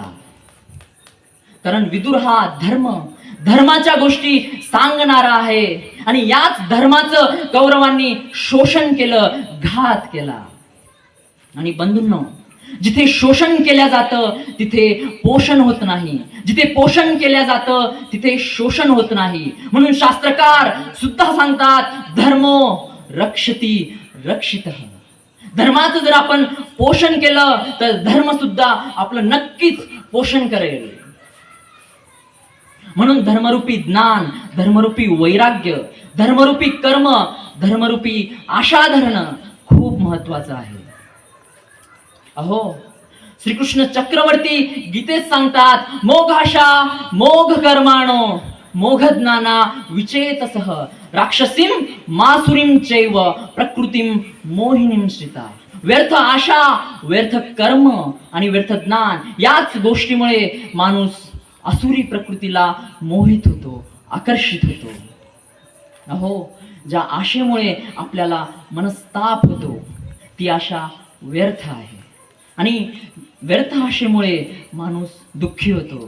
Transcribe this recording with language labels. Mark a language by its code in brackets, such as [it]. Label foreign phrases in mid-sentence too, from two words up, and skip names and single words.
[mr] कारण विदुर हा धर्माच्या गोष्टी सांगणारा आहे आणि याच धर्माचं कौरवांनी शोषण केलं, घात केला. आणि बंधूंनो, जिथे शोषण केल्या जातं तिथे पोषण होत नाही, जिथे पोषण केल्या जातं तिथे शोषण होत नाही. म्हणून शास्त्रकार सुद्धा सांगतात, [sa] धर्मो रक्षती रक्षितः. [mr] धर्माचं जर आपण पोषण केलं तर धर्म सुद्धा आपलं नक्कीच पोषण करेल. म्हणून धर्मरूपी ज्ञान, धर्मरूपी वैराग्य, धर्मरूपी कर्म, धर्मरूपी आशा धरणं खूप महत्वाचं आहे. अहो, श्रीकृष्ण चक्रवर्ती गीतेत सांगतात, [sa] मोघाशा मोघ कर्माणो मोघ ज्ञाना विचेतसः राक्षसीम मासुरीम चैव प्रकृतीम मोहिनीम श्रिता. [mr] व्यर्थ आशा, व्यर्थ कर्म आणि व्यर्थ ज्ञान याच गोष्टीमुळे माणूस असुरी प्रकृतीला मोहित होतो, आकर्षित होतो. अहो, ज्या आशेमुळे आपल्याला मनस्ताप होतो ती आशा व्यर्थ आहे आणि व्यर्थ आशेमुळे माणूस दुःखी होतो.